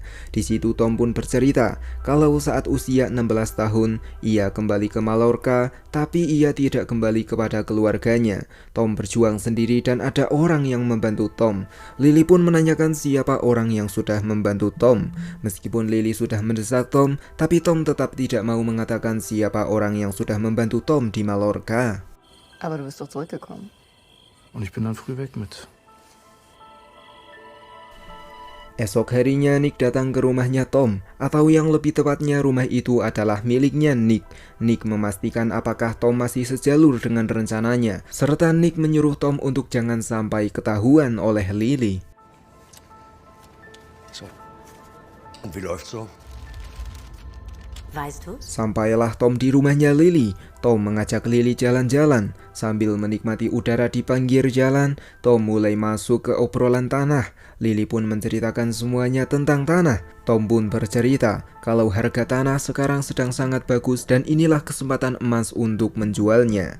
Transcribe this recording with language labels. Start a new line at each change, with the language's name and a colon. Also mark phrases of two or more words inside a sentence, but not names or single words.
Indonesian: Di situ Tom pun bercerita kalau saat usia 16 tahun ia kembali ke Mallorca, tapi ia tidak kembali kepada keluarganya. Tom berjuang sendiri dan ada orang yang membantu Tom. Lily pun menanyakan siapa orang yang sudah membantu Tom. Meskipun Lily sudah mendesak Tom, tapi Tom tetap tidak mau mengatakan siapa orang yang sudah membantu Tom di Mallorca.
German: aber du bist doch zurückgekommen. Und ich bin dann früh weg mit.
Indonesian: Esok harinya Nick datang ke rumahnya Tom, atau yang lebih tepatnya rumah itu adalah miliknya Nick. Nick memastikan apakah Tom masih sejalur dengan rencananya, serta Nick menyuruh Tom untuk jangan sampai ketahuan oleh Lily.
German: So. Und wie läuft's so? Weißt du's?
Indonesian: Sampailah Tom di rumahnya Lily. Tom mengajak Lily jalan-jalan. Sambil menikmati udara di pinggir jalan, Tom mulai masuk ke obrolan tanah. Lily pun menceritakan semuanya tentang tanah. Tom pun bercerita kalau harga tanah sekarang sedang sangat bagus dan inilah kesempatan emas untuk menjualnya.